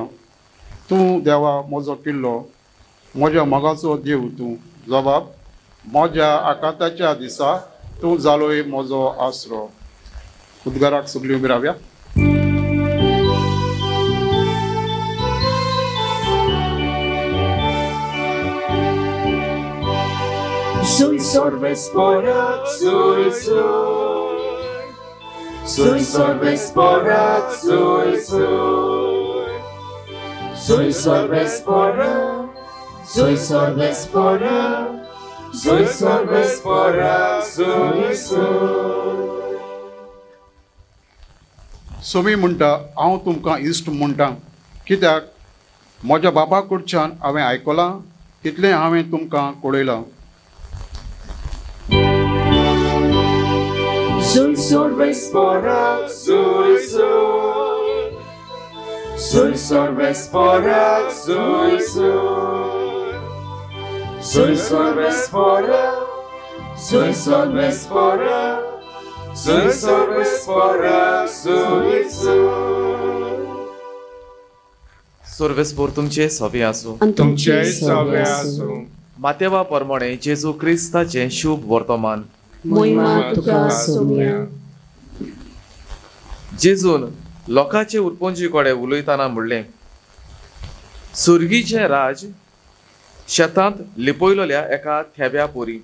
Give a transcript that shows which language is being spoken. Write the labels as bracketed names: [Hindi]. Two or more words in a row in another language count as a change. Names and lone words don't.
[Konkani] तूं देवा म्हजो किल्लो. म्हज्या मोगाचो देव तूं. जबाब. म्हज्या आकांताच्या दिसा तूं जालोय म्हजो आसरो. उद्गाराक सगळीं उबी रावया. Sui sorvesporat, sui, sui. Sui sorvesporat, sui, sui. Sui sorvesporat, sui sorvesporat. Sui sorvesporat, sui, sui. सोमी म्हणटा हांव तुमकां इश्ट म्हणटा कित्याक म्हज्या बापा कडच्यान हांवें आयकलां तितलें हांवें तुमकां कळयलां. Sui sorvesporat, sui, sui. Sui sorvesporat, sui, sui. Sui sorvesporat, sui sorvesporat. Sui sorvesporat, sui, sui. सर्वेस्पोर तुमचे सवे आसूं. तुमचे सवे आसूं. मातेवा प्रमाणे जेजू क्रिस्ताचे शुभ वर्तमान. महिमा तुका सोम्या. जेजून लोकांचे उरपोंजी कडेन उलयतना म्हणलें, सुर्गीचें राज शेतांत लिपयलोल्या एका थेब्या पोरी.